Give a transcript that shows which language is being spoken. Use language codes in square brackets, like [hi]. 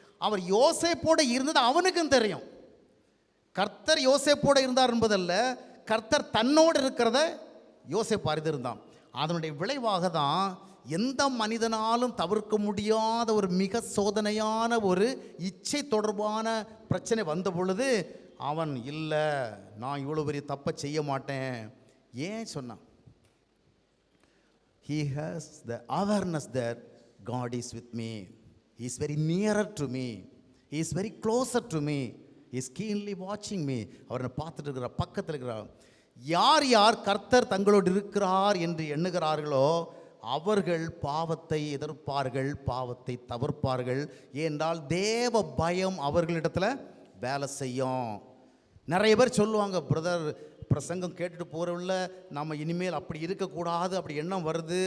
[ta] அவர் யோசேப்போடு இருந்தது அவனுக்கும் தெரியும். கர்த்தர் யோசேப்போடு இருந்தார் என்பதல்ல, கர்த்தர் தன்னோடு இருக்கிறத யோசேப்பு அறிந்திருந்தான். அதனுடைய விளைவாக தான் எந்த மனிதனாலும் தவிர்க்க முடியாத ஒரு மிக சோதனையான ஒரு இச்சை தொடர்பான பிரச்சனை வந்த பொழுது அவன் இல்லை, நான் இவ்வளோ பெரிய தப்பை செய்ய மாட்டேன். ஏன் சொன்னான்? [en] He has the awareness that God is with me. He is very nearer to me. He is very closer to me. He is keenly watching me. [ta] அவரை பார்த்துட்டு இருக்கிறார், பக்கத்தில் இருக்கிறார். யார் யார் கர்த்தர் தங்களோடு இருக்கிறார் என்று எண்ணுகிறார்களோ அவர்கள் பாவத்தை எதிர்ப்பார்கள், பாவத்தை தவிர்ப்பார்கள். ஏனென்றால் தேவ பயம் அவர்களிடத்தில் வேலை செய்யும். நிறைய பேர் சொல்லுவாங்க, பிரதர் பிரசங்கம் கேட்டுட்டு போகிறவங்கள நம்ம இனிமேல் அப்படி இருக்கக்கூடாது, அப்படி எண்ணம் வருது.